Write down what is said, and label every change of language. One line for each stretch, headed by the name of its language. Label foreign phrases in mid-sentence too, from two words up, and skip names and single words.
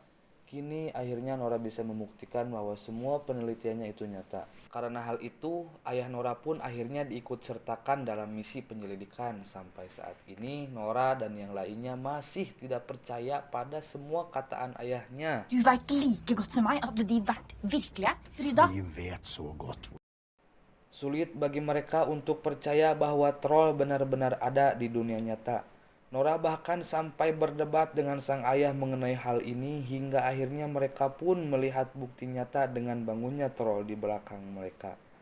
Indonesian: Kini akhirnya Nora bisa membuktikan bahwa semua penelitiannya itu nyata. Karena hal itu, ayah Nora pun akhirnya diikut sertakan dalam misi penyelidikan. Sampai saat ini, Nora dan yang lainnya masih tidak percaya pada semua kataan ayahnya.
Norwegian: Du vet like godt som meg at de vært virkelige, Frida. Vi vet så godt.
Indonesian: Sulit bagi mereka untuk percaya bahwa troll benar-benar ada di dunia nyata. Nora bahkan sampai berdebat dengan sang ayah mengenai hal ini hingga akhirnya mereka pun melihat bukti nyata dengan bangunnya troll di belakang mereka.